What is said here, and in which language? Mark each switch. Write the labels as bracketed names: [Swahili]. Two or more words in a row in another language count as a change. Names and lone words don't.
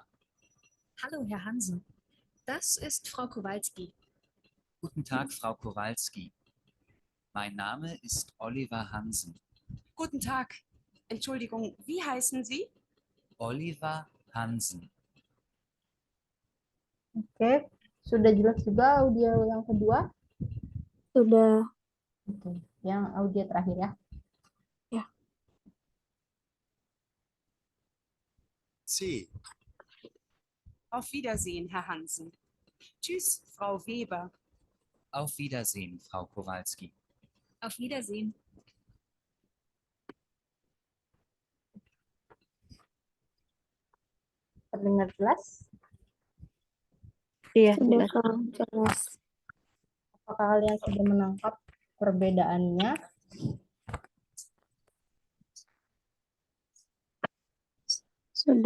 [German] Hallo, Herr Hansen. Das ist Frau Kowalski. Guten Tag, Frau Kowalski. Mein Name ist Oliver Hansen. Guten Tag. Entschuldigung, wie heißen Sie? Oliver Hansen. [Indonesian] Oke, sudah jelas juga audio yang kedua? Sudah. Oke, yang audio terakhir ya. Ya. C. [German] Auf Wiedersehen, Herr Hansen. Tschüss, Frau Weber. Auf Wiedersehen, Frau Kowalski. Auf Wiedersehen. [Indonesian] Terdengar jelas? Iya, jelas. Jelas. Apakah kalian sudah menangkap perbedaannya? Sudah.